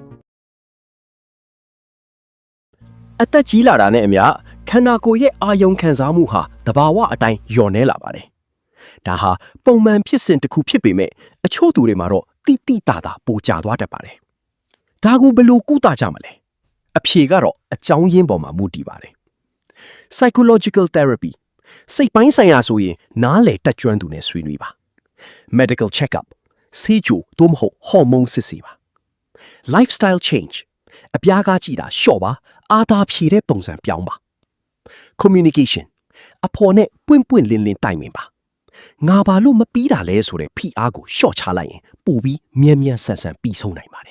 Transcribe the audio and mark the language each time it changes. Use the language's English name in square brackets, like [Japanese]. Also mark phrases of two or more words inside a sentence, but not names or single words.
[Burmese] အသက်ကြီးလာတာနဲ့အမျှခန္ဓာကိုယ်ရဲ့အာယုံခံစားမှုဟာတဘာဝအတိုင်းလျော့နေလာပါတယ်ဒါဟာပုံမှန်ဖြစ်စဉ်တစ်ခုဖြစ်ပေမဲ့အချို့သူ တွေမှာတော့တိတိတသာပိုကျသွားတတ်ပါတယ်ဒါကိုဘယ်လိုကုသကြမလဲအဖြေကတော့အကြောင်းရင်း ပေါ်မှာမူတည်ပါတယ် [English] psychological therapy [Burmese] စိတ်ပိုင်းဆိုင်ရာဆိုရင်နားလည်တက်ကြွသူနဲ့ဆွေးနွေးပါ [English] medical check-up [Burmese] ဆေးကြိုသို့မဟုတ်ဟော်မုန်းစစ်ဆေးပါ [English] lifestyle change [Burmese] အပြားကားကြည့်တာလျှော့ပါအာသာဖြေတဲ့ပုံစံပြောင်းပါ communication အဖော်နဲ့ပွင့်ပွင့်လင်းလင်းတိုင်ပင်ပါငါဘာလို့မပြီးတာလဲဆိုတဲ့ဖိအားကိုလျှော့ချလိုက်ရင်ပိုပြီးမြန်မြန်ဆန်ဆန်ပြီးဆုံးနိုင်ပါတယ်